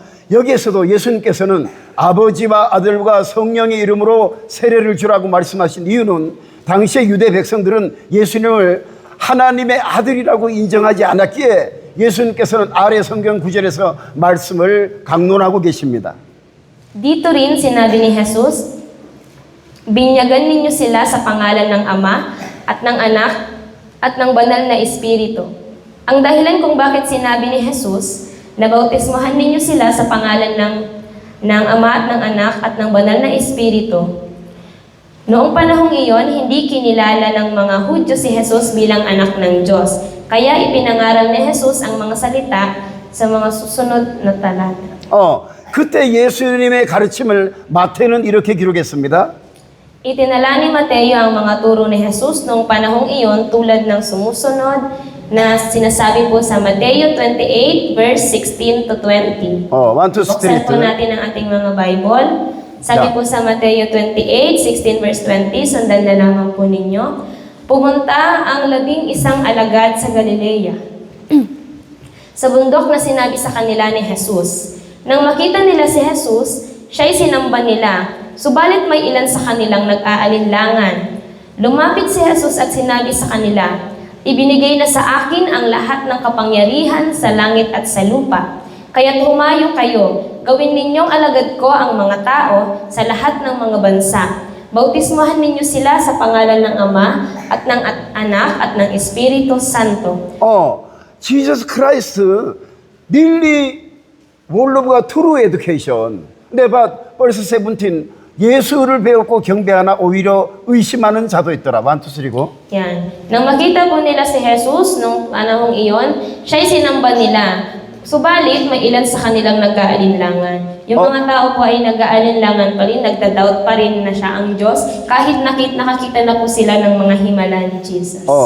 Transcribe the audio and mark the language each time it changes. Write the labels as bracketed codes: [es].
[ko] 여기에서도 예수님께서는 아버지와 아들과 성령의 이름으로 세례를 주라고 말씀하신 이유는 당시의 유대 백성들은 예수님을 하나님의 아들이라고 인정하지 않았기에 예수님께서는 아래 성경 구절에서 말씀을 강론하고 계십니다. [tl] Dito rin sinabi ni Jesus, binyagan ninyo sila sa pangalan ng Ama at ng Anak at ng Banal na Espiritu. Ang dahilan kung bakit sinabi ni Jesus na bautismuhan ninyo sila sa pangalan ng Ama at ng Anak at ng Banal na Espiritu, noong panahong iyon, hindi kinilala ng mga Hudyo si Jesus bilang anak ng Diyos. Kaya ipinangaral ni Jesus ang mga salita sa mga susunod na talata. [ko] 그때 예수님의 가르침을 마태는 이렇게 기록했습니다. [tl] Itinala ni Mateo ang mga turo ni Jesus noong panahong iyon tulad ng sumusunod na sinasabi po sa Mateo 28 [en] verse 16 to 20. 1, 2, [tl] Buksan po 3. natin ang ating mga Bible. Sabi po sa Mateo 28, 16 verse 20, sundan na lamang po ninyo. Pumunta ang 11 alagad sa Galilea, sa bundok na sinabi sa kanila ni Jesus. Nang makita nila si Jesus, siya'y sinamba nila, subalit may ilan sa kanilang nag-aalinlangan. Lumapit si Jesus at sinabi sa kanila, ibinigay na sa akin ang lahat ng kapangyarihan sa langit at sa lupa. Kaya't humayo kayo, gawin ninyong alagad ko ang mga tao sa lahat ng mga bansa. Bautismuhan ninyo sila sa pangalan ng Ama at ng Anak at ng Espiritu Santo. [en] Jesus Christ really all of the true education. [ko] 근데 verse 17 예수를 배웠고 경배하나 오히려 의심하는 자도 있더라. 1, 2, 3 고. [tl] Yan. Nang makita po nila si Jesus nung panahong iyon, siya'y sinamba nila. Subalit, may ilan sa kanilang nag-aalinlangan. Yung mga tao po ay nag-aalinlangan pa rin, nagda-doubt pa rin na siya ang Diyos, kahit nakakita na po sila ng mga himala ni Jesus.